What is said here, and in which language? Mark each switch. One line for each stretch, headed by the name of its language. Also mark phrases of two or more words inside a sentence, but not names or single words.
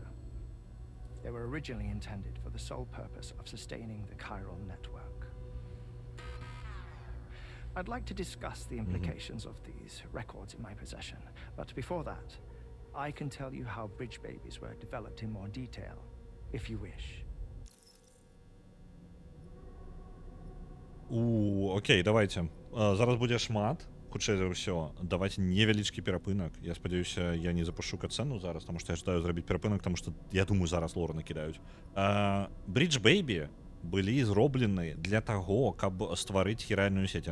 English: They were originally intended for the sole purpose of sustaining the chiral network. I'd like to discuss the implications of these records in my possession, but before that, I can tell you how Bridge Babies were developed in more detail, if you wish.
Belarusian: Окей, давайте. Зараз будзе шмат, хутчэй за ўсё. Давайте невялічкі перапынак. Я спадзяюся, я не запушу катсцэну зараз, таму што я жадаю зрабіць перапынак, таму што я думаю, зараз лор накідаюць. Bridge Baby былі зроблены для таго, каб стварыць хіральную сеть.